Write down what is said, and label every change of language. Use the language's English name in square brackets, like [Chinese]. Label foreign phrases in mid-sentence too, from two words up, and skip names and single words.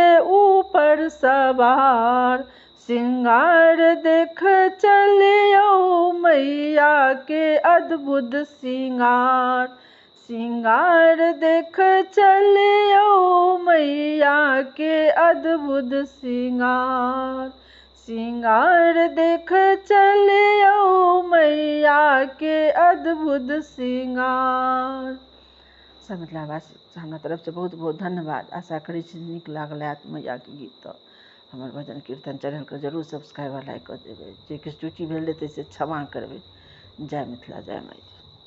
[Maithili] ऊपर सवार, श्रृंगार देख चलियो मैया के अद्भुत श्रृंगार, श्रृंगार देख चलियो मैया के अद्भुत श्रृंगार, श्रृंगार देख चलियो मैया के अद्भुत श्रृंगार। सब मिथिलावासी हमरा तरफ से बहुत बहुत धन्यवाद। आशा करै छी नीक लागल हैत मैया के गीत। तऽ हमर भजन कीर्तन चैनल के जरूर सब्सक्राइबर लाइक कऽ देबै। जे किछु त्रुटि भेल हेतै से क्षमा करबै। जय मिथिला जय मैथिली।